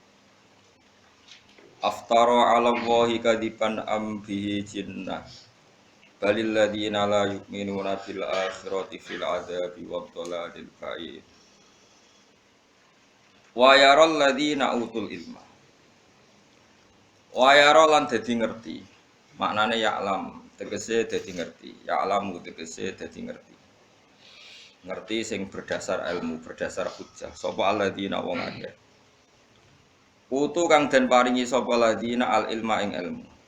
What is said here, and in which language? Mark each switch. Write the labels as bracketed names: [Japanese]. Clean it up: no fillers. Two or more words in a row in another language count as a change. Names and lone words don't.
[Arabic] أفترى على الله كذبا أم به جنة بل الذين لا يؤمنون بالآخرة في العذاب والضلال البعيد. ويرى الذين أوتوا العلم. [Javanese] Wa yara lan dadi ngerti. Maknane ya'lam tegese dadi ngerti. Ya'lamu tegese dadi ngerti. Ngerti sing berdasar ilmu, berdasar hujjah. Sapa alladzina wong akeh. Utu kang den paringi sapa ladina [Arabic] العلم [Javanese] ing ilmu.